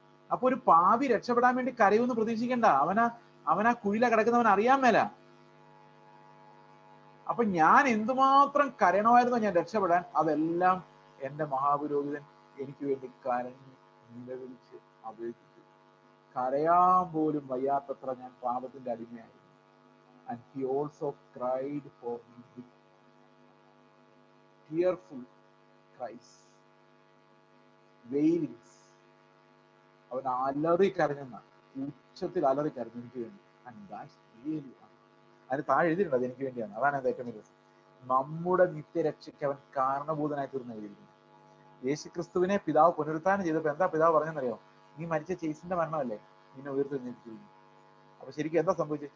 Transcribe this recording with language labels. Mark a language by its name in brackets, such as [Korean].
[Malayalam] അപ്പൊ ഒരു പാപി രക്ഷപ്പെടാൻ വേണ്ടി കരയുമെന്ന് പ്രതീക്ഷിക്കണ്ട. അവനാ കുഴില കിടക്കുന്നവൻ അറിയാൻ മേല. അപ്പൊ ഞാൻ എന്തുമാത്രം കരയണമായിരുന്നോ ഞാൻ രക്ഷപ്പെടാൻ, അതെല്ലാം എന്റെ മഹാപുരോഹിതൻ എനിക്ക് വേണ്ടി കരഞ്ഞ് നിലവിളിച്ച് അപേക്ഷിച്ചു. കരയാൻ പോലും വയ്യാത്തത്ര ഞാൻ പാപത്തിന്റെ അടിമയായിരുന്നു. [English] And he also cried for me with tearful cries, wailings. [Malayalam] അവൻ അലറി കരഞ്ഞെന്ന, ഉച്ചത്തിൽ അലറി കരഞ്ഞു എനിക്ക് വേണ്ടി. [English] And that's really, [Malayalam] അതിന് താഴെ എഴുതിയിട്ടുണ്ട് അത് എനിക്ക് വേണ്ടിയാണ്. അതാണ് അത് ഏറ്റവും വലിയ രസം. നമ്മുടെ നിത്യരക്ഷയ്ക്ക് അവൻ കാരണഭൂതനായി തീർന്ന് എഴുതിയിരിക്കുന്നു. യേശു ക്രിസ്തുവിനെ പിതാവ് പുനരുത്ഥാനം ചെയ്തപ്പോൾ എന്താ പിതാവ് പറഞ്ഞെന്നറിയോ? നീ മരിച്ച ചേസിന്റെ മരണമല്ലേ നിന്നെ ഉയർത്തെഴുന്നേൽപ്പിച്ചിരിക്കുന്നു. അപ്പൊ ശരിക്കും എന്താ സംഭവിച്ചത്?